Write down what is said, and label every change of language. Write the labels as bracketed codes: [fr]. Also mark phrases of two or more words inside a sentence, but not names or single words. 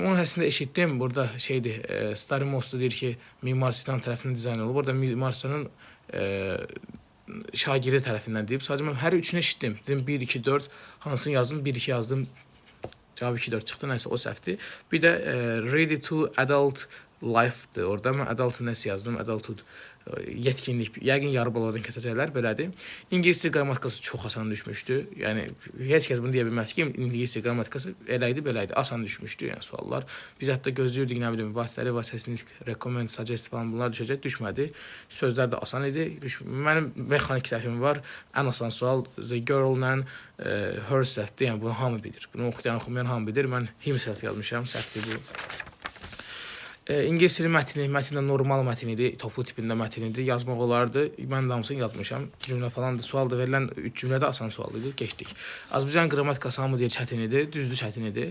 [az] Onun əslində eşitdim. Burada şeydir, Starimostu deyir ki, Mimar Sinan tərəfindən dizayn olub. Orada Mimar Sinanın şagirdi tərəfindən deyib. Sadəcə mən hər üçünü eşitdim. Dedim 1 2 4 hansını yazdım? 1 2 yazdım. Cavab 2-4 çıxdı, nəsə o səhvdir. Bir də [en] ready to adult life-dır. [az] Orada mən adult nəsə yazdım, adulthood, yetkinlik, yəqin yarı bal oradan kəsəcəklər, belədir. İngilis dil qrammatikası çox asan düşmüşdü. Yəni heç kəs bunu deyə bilməz ki, İngilis dil qrammatikası elə idi, belə idi. Asan düşmüşdü, yəni suallar. Biz hətta gözləyirdik, nə bilim, vasitəli, vasitəsiz, [en] recommend, suggest [az] falan bunlar düşəcək, düşmədi. Sözlər də asan idi. Mənim mexanik səhvim var. Ən asan sual [en] the girl-la [az] herself-dir. Yəni bunu hamı bilir. Bunu oxuyan hamı bilir. Mən himself yazmışam, səhvdir bu. İngilis dili mətni normal mətin idi, toplu tipində mətin idi, yazmaq olardı. Mən də hamısını yazmışam. Cümlə falan da, sual da verilən 3 cümlədə asan sual idi, geçdik. Azərbaycan qrammatikası hamı deyir çətin idi, düzdür çətin idi.